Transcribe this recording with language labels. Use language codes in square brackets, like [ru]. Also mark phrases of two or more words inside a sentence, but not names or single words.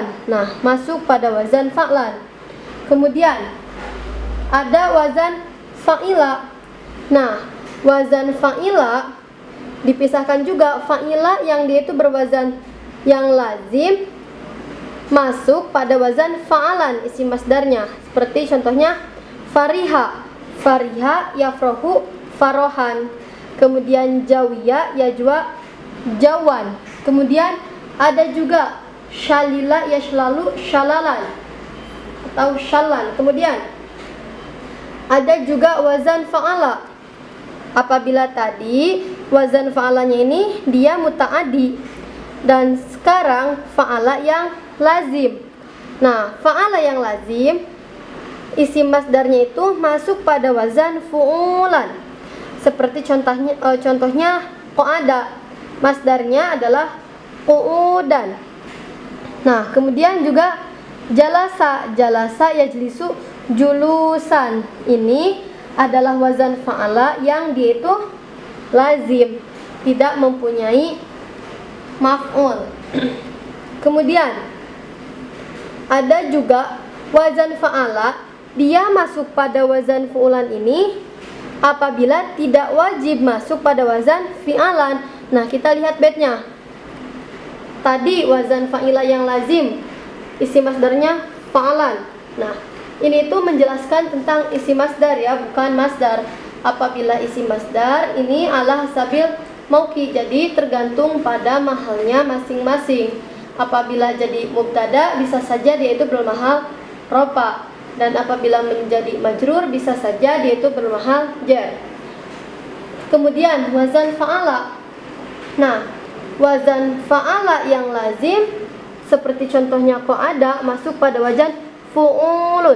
[id] Nah, masuk pada wazan fa'lan. Kemudian ada wazan fa'ila. Nah, wazan fa'ila dipisahkan juga. Fa'ila yang dia itu berwazan yang lazim masuk pada wazan fa'alan isim masdarnya. Seperti contohnya [ar] فرح، فرح يفرح فرحا. [id] Kemudian [ar] جوي يجوى جوى. [id] Kemudian ada juga [ar] شلل يشلل شللا [id] atau shalan. Kemudian ada juga wazan fa'ala. Apabila tadi wazan fa'alanya ini dia muta'addi, dan sekarang fa'ala yang lazim. Nah, fa'ala yang lazim isim masdarnya itu masuk pada wazan fu'ulan. Seperti contohnya qa'ada, masdarnya adalah qu'udan. Nah, kemudian juga [ar] جلس، جلس يجلس جلوسا. [id] Ini adalah wazan fa'ala yang dia itu lazim, tidak mempunyai maf'ul. Kemudian ada juga wazan fa'ala, dia masuk pada wazan fu'ulan ini apabila tidak wajib masuk pada wazan fi'alan. Nah, kita lihat baitnya. Tadi wazan fa'ila yang lazim, isim masdarnya fa'alan. Nah, ini tuh menjelaskan tentang isim masdar ya, bukan masdar. Apabila isim masdar ini [ar] على حسب الموقع, [id] jadi tergantung pada mahalnya masing-masing. Apabila jadi mubtada bisa saja dia itu bermahal rofa, dan apabila menjadi majrur bisa saja dia itu bermahal jar. Kemudian wazan fa'ala. Nah, wazan fa'ala yang lazim seperti contohnya qa'ada masuk pada wazan fu'ulun.